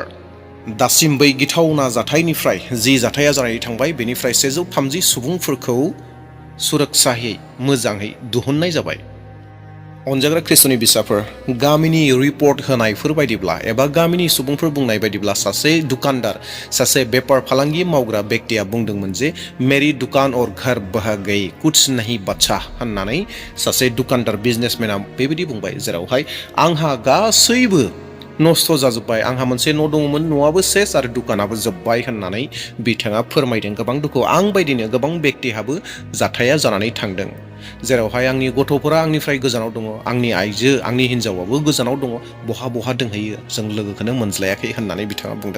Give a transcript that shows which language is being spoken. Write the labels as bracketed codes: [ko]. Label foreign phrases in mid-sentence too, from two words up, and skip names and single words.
[brx] दासिम बै गिथावना जाथायनिफ्राय जि जाथाया जानानै थांबाय बेनिफ्राय 130 सुबुंफोरखौ सुरक्षायै मोजाङै दिहुननाय जाबाय। अनजाग्रा ख्रिस्ट'नि बिसाफोर, गामिनि रिपर्ट होनायफोर बायदिब्ला एबा गामिनि सुबुंफोर बुंनाय बायदिब्ला सासे दुकानदार, सासे बेपार फालांगि मावग्रा बेक्तिया बुंदोंमोन जे [hi] मेरी दुकान और घर बह गई कुछ नहीं बचा [brx] होननानै सासे दुकानदार बिजनेसमेना बेबायदि बुंबाय, जेरावहाय आंहा गासैबो नस्थ' जाजोब्बाय, आंहा मोनसे न' दङमोन, न'आबो सेस आरो दुकानाबो जोब्बाय होननानै बिथाङा फोरमायदों। गोबां दुखु, आं बायदिनो गोबां बेक्तिहाबो जाथाया जानानै थांदों, जेरावहाय आंनि गथ'फोरा आंनिफ्राय गोजानाव दङ, आंनि आइजो, आंनि हिनजावाबो गोजानाव दङ, बहा बहा दोंहैयो जों लोगोखौनो मोनज्लायाखै होननानै बिथाङा बुंदों।